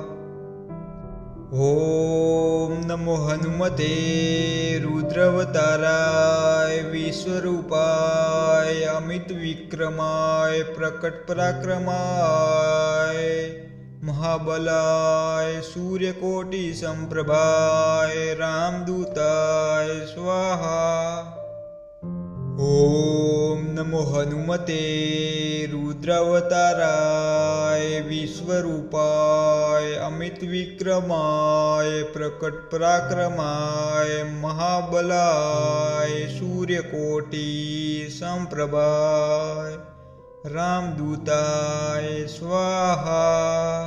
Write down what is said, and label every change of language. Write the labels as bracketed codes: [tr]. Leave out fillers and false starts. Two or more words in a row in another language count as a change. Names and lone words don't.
[sa] ओम नमो हनुमते रुद्रवताराय विश्वरूपाय अमित विक्रमाय प्रकट पराक्रमाय महाबलाय सूर्यकोटि संप्रभाय रामदूताय स्वाहा। ओम नमो हनुमते रुद्रावताराय विश्वरूपाय अमित विक्रमाय प्रकट पराक्रमाय महाबलाय सूर्यकोटि संप्रभाय रामदूताय स्वाहा.